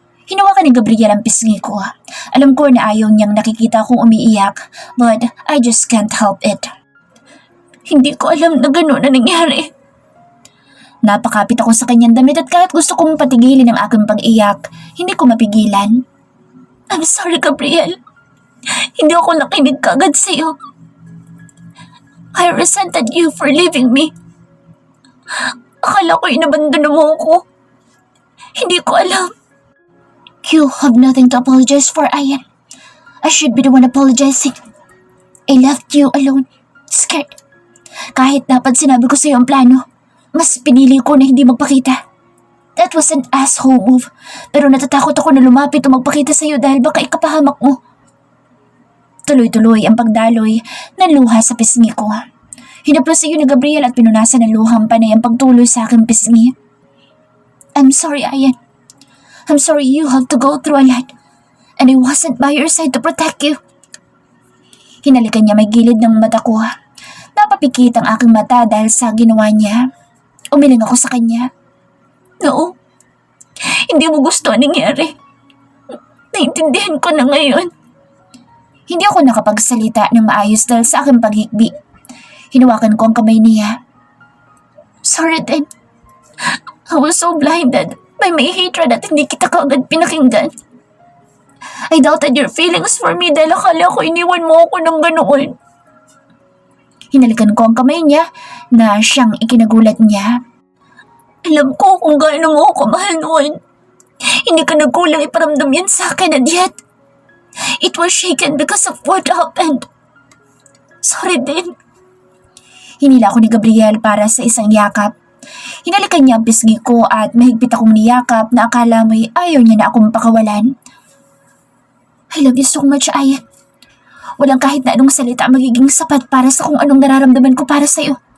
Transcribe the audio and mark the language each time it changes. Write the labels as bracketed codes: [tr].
[tl] Hinawakan ni Gabriel ang pisngi ko. Alam ko na ayaw niyang nakikita kong umiiyak, [en] but I just can't help it. [tl] Hindi ko alam na gano'n na nangyari. Napakapit ako sa kanyang damit at kahit gusto kong patigilin ang aking pag-iyak, hindi ko mapigilan. [en] I'm sorry, Gabriel. [tl] Hindi ako nakinig kagad sa'yo. [en] I resented you for leaving me. [tl] Akala ko inabandona mo ako. Hindi ko alam. [en] You have nothing to apologize for, Ayan. I should be the one apologizing. I left you alone, scared. [tl] Kahit dapat sinabi ko sa'yo ang plano, mas pinili ko na hindi magpakita. [en] That was an asshole move, [tl] pero natatakot ako na lumapit o magpakita sa'yo dahil baka ikapahamak mo. Tuloy-tuloy ang pagdaloy ng luha sa pisngi ko. Hinaplos iyo ni Gabriel at pinunasan ng luhang panay ang pagtuloy sa aking pisngi. [en] I'm sorry, Ayan. I'm sorry you have to go through a lot, and I wasn't by your side to protect you. [tl] Hinalikan niya may gilid ng mata ko. Napapikit ang aking mata dahil sa ginawa niya. Umiling ako sa kanya. No, hindi mo gusto ang nangyari. Naintindihan ko na ngayon. Hindi ako nakapagsalita ng maayos dahil sa aking paghikbi. Hinawakan ko ang kamay niya. Sorry din. [en] I was so blinded by my hatred [tl] at hindi kita kaagad pinakinggan. [en] I doubted your feelings for me [tl] dahil akala ko iniwan mo ako ng ganoon. Hinalikan ko ang kamay niya na siyang ikinagulat niya. Alam ko kung gaano mo ako mahal noon. Hindi ka nagkulang iparamdam yan sa akin [en] and yet, it was shaken because of what happened. [tl] Sorry din. Hinila ko ni Gabriel para sa isang yakap. Hinalikan niya ang pisngi ko at mahigpit akong niyakap na akala mo'y ayaw niya na akong pakawalan. [en] I love you so much, Ayan. [tl] Walang kahit na anong salita magiging sapat para sa kung anong nararamdaman ko para sa'yo.